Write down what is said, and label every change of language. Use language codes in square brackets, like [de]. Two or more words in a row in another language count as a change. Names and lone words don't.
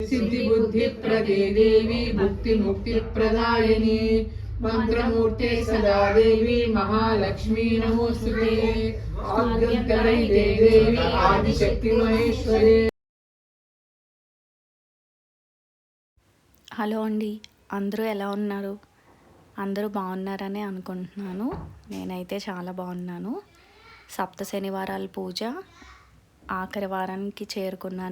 [sa] सिद्धि बुद्धि प्रदे देवी मुक्ति मुक्ति प्रदायिनी मंत्रमूर्ते सदा देवी महालक्ष्मी नमोस्तुते आद्यन्तरहिते देवी आदिशक्ति महेश्वरी। [te] హలో అండి, అందరూ ఎలా ఉన్నారు? అందరూ బాగున్నారని అనుకుంటున్నాను. నేనైతే చాలా బాగున్నాను. సప్త శనివారాల పూజ ఆఖరి వారానికి చేరుకున్నాను.